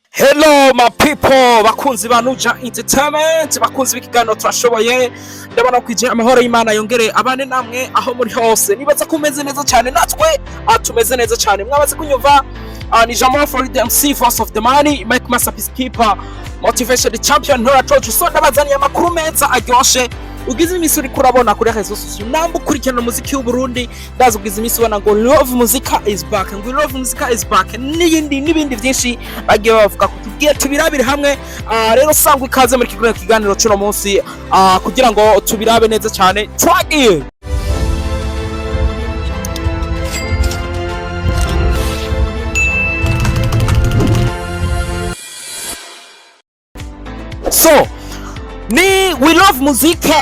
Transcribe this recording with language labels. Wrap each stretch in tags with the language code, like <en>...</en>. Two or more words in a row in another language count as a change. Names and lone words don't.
<en>Hello my people,</en> <rn>bakunzi ba Nuja Entertainment, bakunzi b'ikiganiro turashoboye. Ndabona kwije amahoro y'Imana yongere abane namwe aho muri hose. Nibaza kumeze neza cyane, natwe tumeze neza cyane. Mwabaze kunyumva ni Jamal for the MC, Force of the Money, Mike Masterpiece Keeper, Motivation the Champion, Nora Troju. So ndabazaniye amakuru meza aryoshe. Ugize imisi uri kurabona kuri rezo sosiyo namba ukurikirana umuziki w'u Burundi, ndazi ugize imisi ubona ngo</rn> <en>Love Muzika is back,</en> <rn>ngo</rn> <en>Love Muzika is back,</en> <rn>n'ibindi byinshi bagiye bavuga ko tugiye tubirabire hamwe. Rero sangwa ikaze muri kiganiro cy'uno munsi kugira ngo tubirabe neza cyane. Twagiye so ni We Love Muzika.</rn>